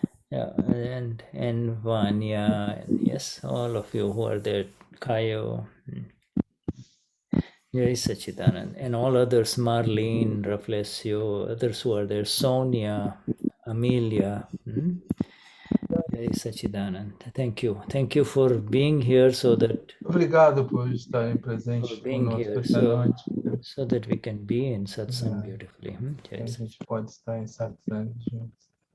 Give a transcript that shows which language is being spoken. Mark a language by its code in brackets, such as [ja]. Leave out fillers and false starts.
[en] Yeah, and Vanya, and yes, all of you who are there, Kayo, Jai Sachidanand, and all others, Marlene, Raflesio, others who are there, Sonia, Amelia, Jai Sachidanand. Thank you for being here so that... [pt] Obrigado por estarem presentes conosco esta noite. [en] So that we can be in satsang beautifully. [pt] A gente pode estar em satsang juntos.